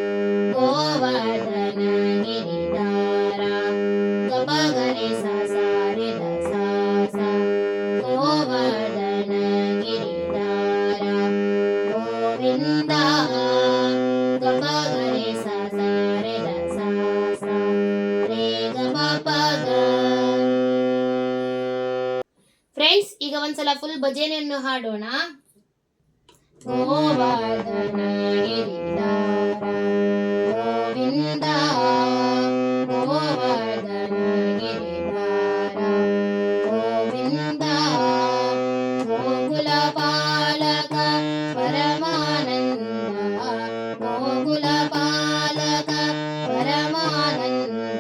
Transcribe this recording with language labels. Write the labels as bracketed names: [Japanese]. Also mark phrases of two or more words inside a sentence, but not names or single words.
[Sanskrit] ಗೋವರ್ಧನ ಗಿರಿಧಾರ ಗಪ ಗರೆ ಸಾ ಸಾ ರೆ ದ ಸಾ ಸಾ. ಗೋವರ್ಧನ ಗಿರಿಧಾರ ಗೋವಿಂದ ಗಪ ಗರೆ ಸಾ ಸಾ ರೆ ದ ಸಾ ಸಾ ರೇ ಗಪ ಪ ಗ. [Kannada] ಫ್ರೆಂಡ್ಸ್, ಈಗ ಒಂದ್ಸಲ ಫುಲ್ ಭಜನೆಯನ್ನು ಹಾಡೋಣ. [Sanskrit] ಗೋವರ್ಧನ ಗಿರಿಧಾರ ಗೋವಿಂದ ಗೋವರ್ಧನ ಗಿರಿಧಾರ ಗೋವಿಂದ ಗೋಕುಲ ಪಾಲಕ ಪರಮಾನಂದ ಗೋಕುಲ ಪಾಲಕ ಪರಮಾನಂದ